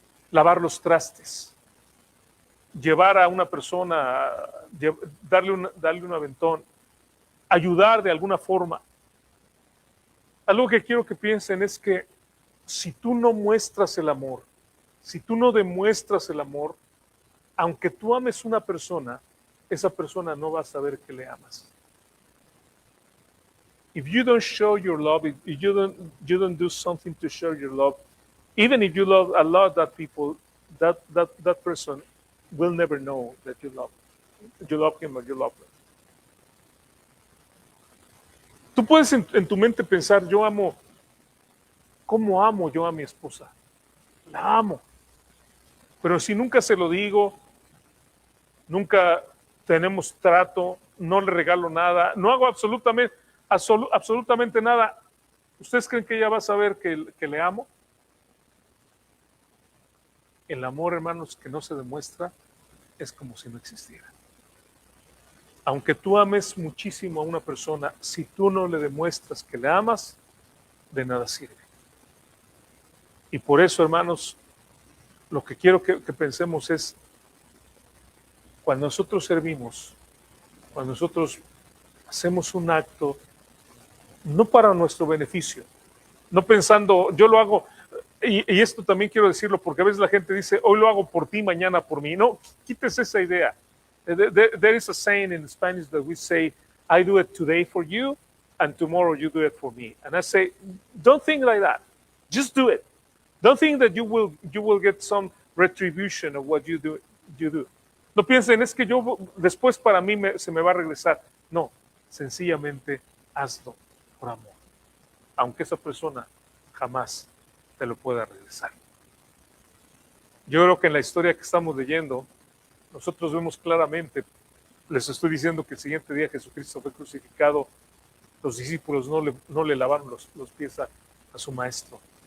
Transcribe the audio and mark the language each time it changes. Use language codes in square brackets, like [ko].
[es] Lavar los trastes, llevar a una persona, darle un aventón, ayudar de alguna forma. Algo que quiero que piensen es que si tú no muestras el amor, si tú no demuestras el amor, aunque tú ames una persona, esa persona no va a saber que le amas. [en] If you don't show your love, if you don't do something to show your love, even if you love a lot that people, that person will never know that you love him or you love her. [es] Tú puedes en tu mente pensar, ¿cómo amo yo a mi esposa? La amo. Pero si nunca se lo digo, nunca tenemos trato, no le regalo nada, no hago absolutamente nada, ¿ustedes creen que ella va a saber que le amo? El amor, hermanos, que no se demuestra es como si no existiera. Aunque tú ames muchísimo a una persona, si tú no le demuestras que le amas, de nada sirve. Y por eso, hermanos, lo que quiero que pensemos es, cuando nosotros servimos, cuando nosotros hacemos un acto, no para nuestro beneficio, no pensando, yo lo hago, Y esto también quiero decirlo porque a veces la gente dice, hoy lo hago por ti, mañana por mí. No, quites esa idea. [en] There is a saying in Spanish that we say, I do it today for you, and tomorrow you do it for me. And I say, don't think like that. Just do it. Don't think that you will get some retribution of what you do. [es] No piensen, es que yo después para mí se me va a regresar. No, sencillamente hazlo por amor. Aunque esa persona jamás te lo pueda regresar. Yo creo que en la historia que estamos leyendo, nosotros vemos claramente, les estoy diciendo que el siguiente día Jesucristo fue crucificado, los discípulos no le lavaron los pies a su maestro.